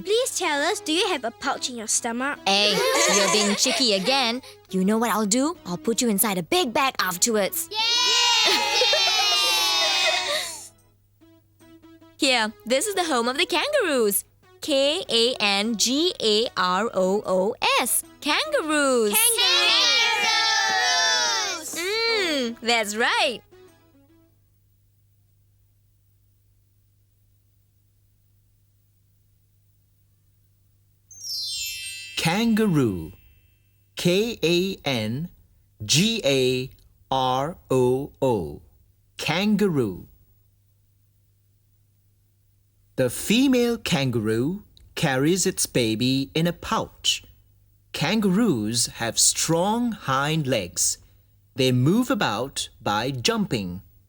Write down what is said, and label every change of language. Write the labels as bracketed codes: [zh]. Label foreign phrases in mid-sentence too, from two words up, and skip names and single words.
[en] Please tell us, do you have a pouch in your stomach? Hey, you're being cheeky again. You know what I'll do? I'll put you inside a big bag afterwards. Here, this is the home of the kangaroos. K-A-N-G-A-R-O-O-S. Kangaroos. Kangaroos! That's right. Kangaroo. K-A-N-G-A-R-O-O. Kangaroo. The female kangaroo carries its baby in a pouch. Kangaroos have strong hind legs. They move about by jumping.